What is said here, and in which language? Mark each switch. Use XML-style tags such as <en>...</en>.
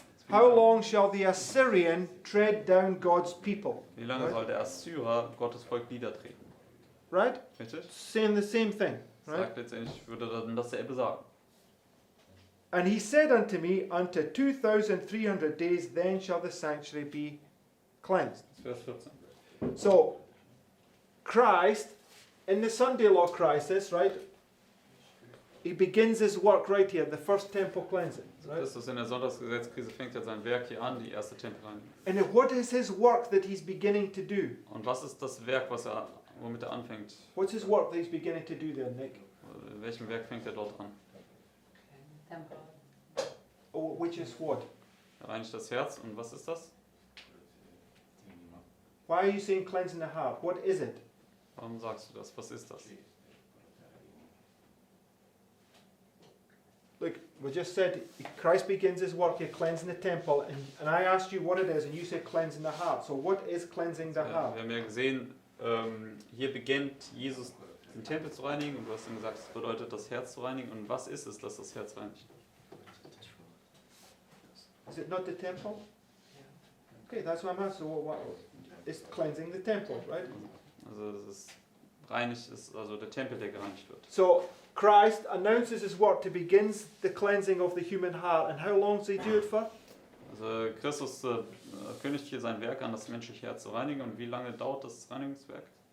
<en>How long shall the Assyrian tread down God's people?</en> <de>Wie lange soll der Assyrer Gottes Volk niedertreten?</de> <en>Right?</en> <de>Richtig?</de> <en>Saying the same thing, right?</en> <de>Sagt letztendlich, würde dann dasselbe sagen.</de> <en>And he said unto me, Unto 2,300 days, then shall the sanctuary be cleansed.</en> <de>Das ist Vers 14.</de> <en>So, Christ, in the Sunday law crisis, right? He begins his work right here, the first temple cleansing. Right?</en> <de>Christus in der Sonntagsgesetzkrise fängt er sein Werk hier an, die erste Tempelreinigung.</de> <en>And what is his work that he's beginning to do?</en> <de>Und was ist das Werk, womit er anfängt?</de> <en>What's his work that he's beginning to do there, Nick?</en> <de>In welchem Werk fängt er dort an? Tempel.</de> <en>Oh, which is what?</en> <de>Er reinigt das Herz, und was ist das?</de> <en>Why are you saying cleansing the heart? What is it?</en> <de>Warum sagst du das? Was ist das?</de> <en>Look, we just said Christ begins his work here cleansing the temple, and I asked you what it is, and you said cleansing the heart. So what is cleansing the</en> <de>Wir</de> <en>heart?</en> <de>haben ja gesehen, hier beginnt Jesus den Tempel zu reinigen, und du hast dann gesagt, es bedeutet das Herz zu reinigen. Und was ist es, dass das Herz reinigt?</de> <en>Is it not the temple? Okay, that's what I'm asking. So what is cleansing the temple, right?</en> <de>Also es ist reinigt, ist also der Tempel, der gereinigt wird.</de> <en>So Christ announces his work to begin the cleansing of the human heart, and how long does he do it for?</en> <de>Also Christus kündigt hier sein Werk an, das menschliche Herz zu reinigen. Und wie lange dauert das Reinigungswerk?</de>